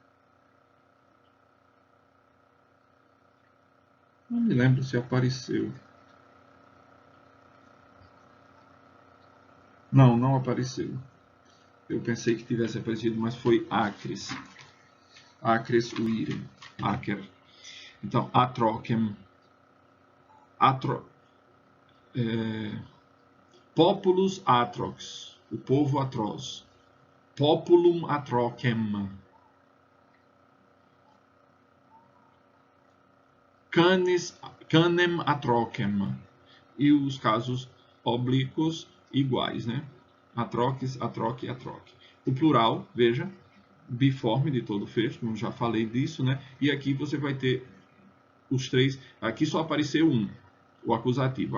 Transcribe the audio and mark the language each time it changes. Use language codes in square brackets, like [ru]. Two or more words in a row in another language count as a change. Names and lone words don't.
[pt] Não me lembro se apareceu. Não, não apareceu. Eu pensei que tivesse aparecido, mas foi acres. [la] Acres uire. Acer. [pt] Então, [la] atrocem. Populus atrox. [pt] O povo atroz. [la] Populum atrocem. Canem atrocem. [pt] E os casos oblíquos iguais, né? [la] Atroques, atroque, atroque. [pt] O plural, veja, biforme de todo fecho, como já falei disso, né? E aqui você vai ter os três. Aqui só apareceu um, o acusativo.